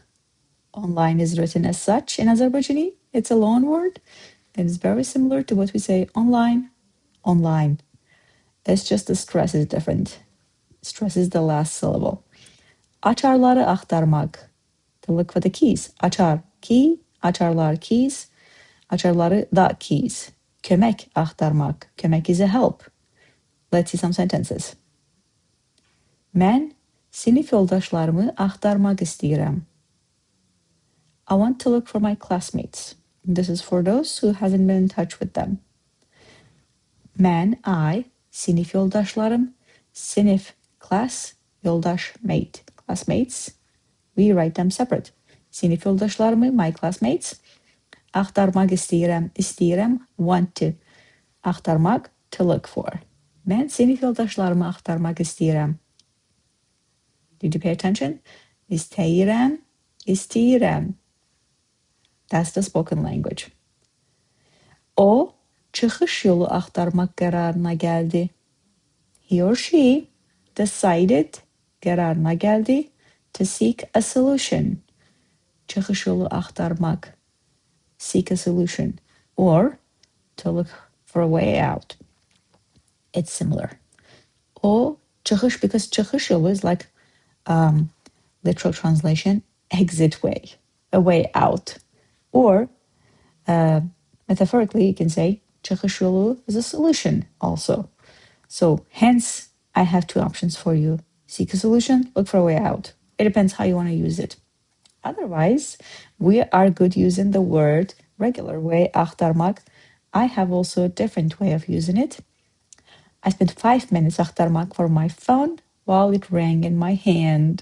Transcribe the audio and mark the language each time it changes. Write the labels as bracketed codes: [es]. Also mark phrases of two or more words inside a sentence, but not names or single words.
[en] Online is written as such in Azerbaijani. It's a loanword. It is very similar to what we say online. It's just the stress is different. Stress is the last syllable. [az] Açarları AXTARMAQ. [en] To look for the keys. [az] Açar, key. Açarlar, keys. Açarları da keys. Kömək AXTARMAQ. Kömək [en] is a help. Let's see some sentences. [az] Mən sinif yoldaşlarımı axtarmaq istəyirəm. [en] I want to look for my classmates. This is for those who hasn't been in touch with them. [az] Mən, I, sinif yoldaşlarım, sinif, [en] class, yoldaş, mate, classmates. We write them separate. [az] Sinif yoldaşlarımı, [en] my classmates. [az] Axtarmaq istəyirəm, [en] want to. Axtarmaq, to look for. [az] Mən sinif yoldaşlarımı axtarmaq istəyirəm. [en] Did you pay attention? İstəyirəm. That's the spoken language. [az] O, çıxış yolu axtarmaq qərarına gəldi. [en] He or she decided, [az] qərarına gəldi, [en] to seek a solution. [az] Çıxış yolu axtarmaq, [en] seek a solution, or to look for a way out. It's similar. [az] O, çıxış, [en] because [az] çıxış yolu [en] is like literal translation, exit way, a way out. Or metaphorically, you can say [az] çıxış yolu [en] is a solution also. So hence, I have two options for you. Seek a solution, look for a way out. It depends how you want to use it. Otherwise, we are good using the word regular way, axtarmaq. I have also a different way of using it. I spent 5 minutes axtarmaq for my phone while it rang in my hand.